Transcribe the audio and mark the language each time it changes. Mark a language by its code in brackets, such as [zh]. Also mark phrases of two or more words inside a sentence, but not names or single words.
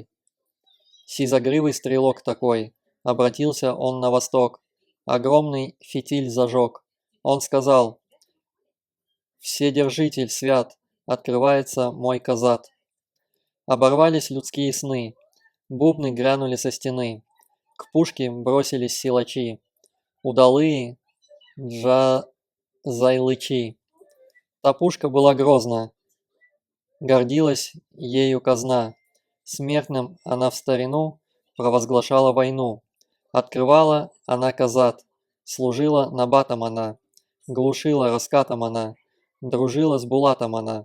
[ru] Сизогривый стрелок такой, обратился он на восток, огромный фитиль зажег. Он сказал: «Вседержитель свят, открывается мой казат». Оборвались людские сны, бубны грянули со стены, к пушке бросились силачи, удалые джазайлычи. Та пушка была грозна, гордилась ею казна. Смертным она в старину провозглашала войну. Открывала она казат, служила набатом она, глушила раскатом она, дружила с булатом она.